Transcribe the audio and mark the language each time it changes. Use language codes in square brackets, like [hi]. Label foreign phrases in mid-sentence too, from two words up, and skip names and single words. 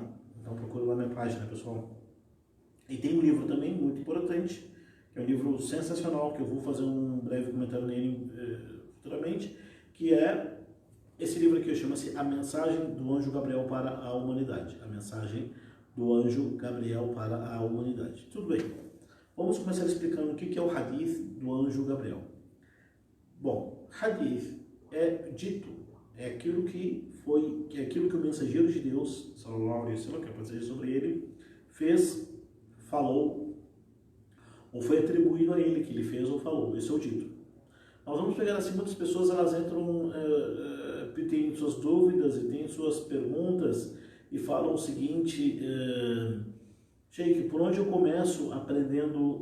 [pt] Então procure lá na minha página, pessoal. E tem um livro também muito importante, que é um livro sensacional, que eu vou fazer um breve comentário nele futuramente, que é esse livro aqui, chama-se A Mensagem do Anjo Gabriel para a Humanidade. A Mensagem do Anjo Gabriel para a Humanidade. Tudo bem. Vamos começar explicando o que é o hadith do Anjo Gabriel. Bom, hadith é dito, é aquilo que o mensageiro de Deus, [ar] صلى الله عليه وسلم, [pt] que é a passagem sobre ele, fez, falou, ou foi atribuído a ele, que ele fez ou falou. Esse é o dito. Nós vamos pegar assim, muitas pessoas elas entram, têm suas dúvidas e têm suas perguntas e falam o seguinte: Sheikh, por onde eu começo aprendendo?